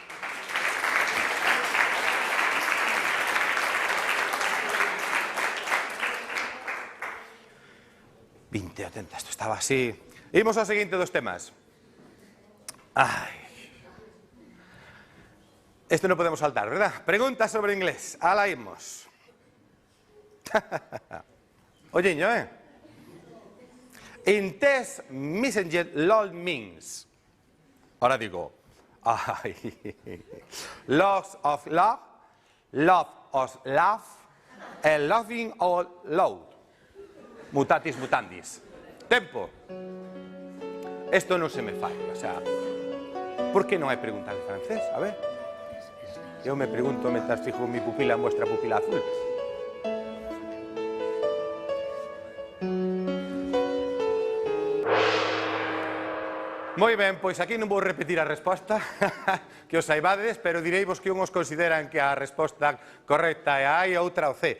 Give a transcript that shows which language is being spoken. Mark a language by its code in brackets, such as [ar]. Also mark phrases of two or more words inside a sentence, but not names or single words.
[gl] Vinte, 80, isto estaba así. Imos ao seguinte dos temas. Ai. [es] Esto no podemos saltar, ¿verdad? [gl] Pregunta sobre inglés. Ala imos. Oyeño, [en] In test messenger lol means. [es] Ahora digo. Ay. [en] Lots of love, love of love, and loving all load. [la] Mutatis mutandis. Tempo. [gl] Esto non se me fai, [es] o sea, [gl] ¿por qué non hai preguntas en francés? A ver. Eu me [es] pregunto mentras fijo mi pupila en vuestra pupila azul. [gl] Moi ben, pois aquí non vou repetir a resposta que os saibades, pero direivos que uns consideran que a resposta correcta é a A e outra o C.